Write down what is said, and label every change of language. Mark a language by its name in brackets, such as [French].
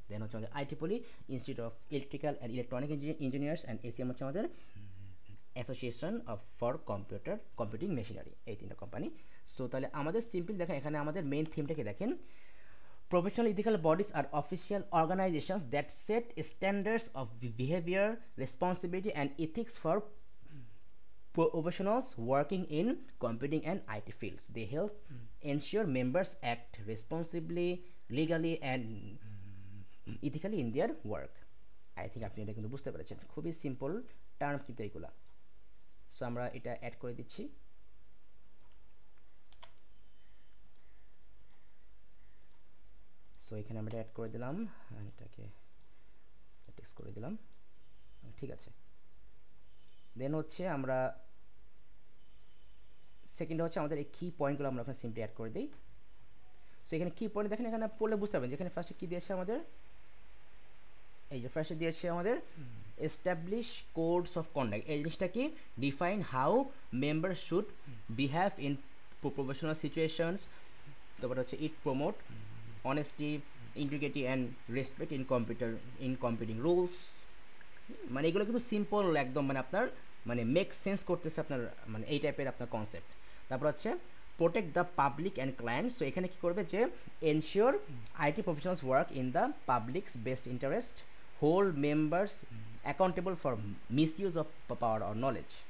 [Bangla] দেন হচ্ছে আমাদের আইটিপলি institute of electrical and electronic engineers, and ACM হচ্ছে আমাদের association of for computing machinery, এই তিনটা কোম্পানি। সো তাহলে আমাদের সিম্পল দেখেন, এখানে আমাদের মেইন থিমটাকে দেখেন, [English] professional ethical bodies are official organizations that set standards of behavior, responsibility and ethics for professionals working in computing and IT fields. They help ensure members act responsibly, legally and ethically in their work. I think [Bangla] আপনি এটা কিন্তু বুঝতে পেরেছেন, খুবই simple term কিন্তু এইগুলা। So আমরা এটা অ্যাড করে দিচ্ছি। সো এখানে আমরা অ্যাড করে দিলাম, এটাকে টেক্সট করে দিলাম, ঠিক আছে। দেন হচ্ছে আমরা সেকেন্ড হচ্ছে আমাদের এই কি পয়েন্টগুলো আমরা ওখানে সিম্পলি অ্যাড করে দিই। সো এখানে কি পয়েন্ট দেখেন, এখানে পড়লে বুঝতে পারবেন যে এখানে ফার্স্টে কী দিয়েছে আমাদের, এই যে ফার্স্টে দিয়েছে আমাদের এস্টাবলিশ কোডস অফ কন্ডাক্ট। এই জিনিসটা কি, [English] Define how member should behave in professional situations. [Bangla] তারপরে হচ্ছে [English] It promote honesty, integrity and respect in computing rules। [Bangla] মানে এগুলো কিন্তু সিম্পল একদম, মানে আপনার মানে মেক সেন্স করতেছে আপনার, মানে এই টাইপের আপনার কনসেপ্ট। তারপর হচ্ছে [English] Protect the public and client. [Bangla] So এখানে কী করবে যে [English] Ensure IT professionals work in the public's best interest, hold members accountable for misuse of power or knowledge.